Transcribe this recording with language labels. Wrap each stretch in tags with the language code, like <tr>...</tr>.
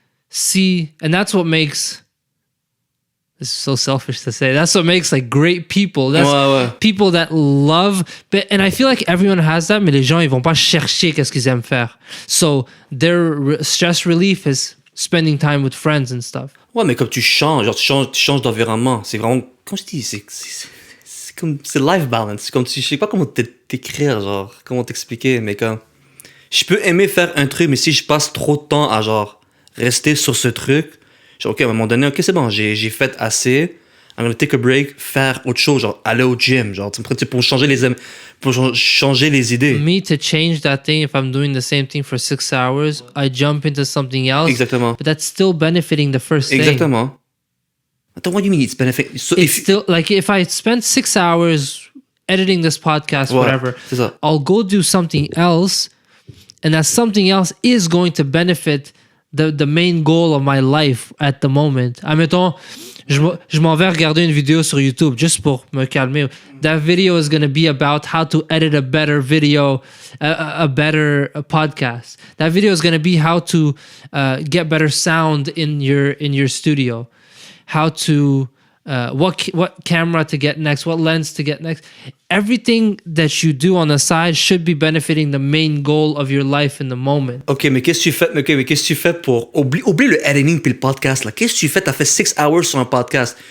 <en>See, and that's what makes, this is so selfish to say, that's what makes like great people. That's people that love, and I feel like everyone has that,</en> <fr>mais les gens, ils vont pas chercher qu'est-ce qu'ils aiment faire.</fr> <en>So their stress relief is spending time with friends and stuff.</en> <fr>Ouais, mais comme tu changes d'environnement. C'est vraiment, comme je dis, c'est comme, c'est life balance. C'est comme, je sais pas comment t'écrire, genre, comment t'expliquer, mais comme, je peux aimer faire un truc, mais si je passe trop de temps à, genre, rester sur ce truc, genre, ok, à un moment donné, ok, c'est bon, j'ai fait assez,</fr> <en>I'm gonna take a break,</en> <fr>faire autre chose, genre, aller au gym, genre, pour changer les idées.</fr> <en>Me, to change that thing, if I'm doing the same thing for 6 hours, I jump into something else.</en> <fr>Exactement.</fr> <en>But that's still benefiting the first thing.</en> <fr>Exactement.</fr> <en>Attends, what do you mean it's benefiting? So it's still, like, if I spend 6 hours editing this podcast, whatever,</en> <fr>c'est ça.</fr> <en>I'll go do something else, and that something else is going to benefit the main goal of my life at the moment.</en> <fr>Admettons, je m'en vais regarder une vidéo sur YouTube juste pour me calmer.</fr> <en>That video is going to be about how to edit a better video, a better podcast. That video is going to be how to get better sound in your studio. How to what camera to get next, what lens to get next. Everything that you do on the side should be benefiting the main goal of your life in the moment.</en> <fr>Ok, mais qu'est-ce que tu fais pour oublier le editing puis le podcast là? Qu'est-ce que tu fais? T'as fait 6 hours sur un podcast.</fr>